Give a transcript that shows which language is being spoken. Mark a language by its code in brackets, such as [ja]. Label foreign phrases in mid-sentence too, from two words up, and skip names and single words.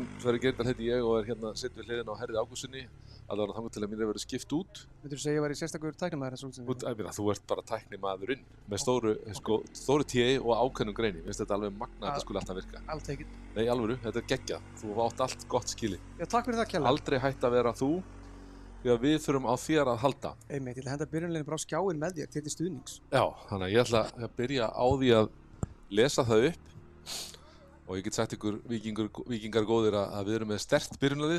[is] Sverrir Geirdal heiti ég og hérna sitt við hliðina á Herði Ágústssyni. Allavega þangað til að mér hefur verið skipt út. Myndirðu segja að ég væri sérstakur tæknimaður þessa útsendingu? Þú ert bara tæknimaðurinn með stóru T og ákveðnum greini. Mér finnst þetta alveg magnað að þetta skuli alltaf virka. [en] I'll take it. [is] Nei, alvöru, þetta er geggjað. Þú átt allt gott skilið. Já, takk fyrir það kærlega. Aldrei hætt að vera þú, því að við þurfum á þér að halda. Einmitt, ég ætla að henda byrjunleginn bara á skjáinn með þér til stuðnings. Já, þannig að ég ætla að byrja á því að lesa það upp og ég get sagt ykkur víkingar góðir að við erum með sterkt byrjunarlið.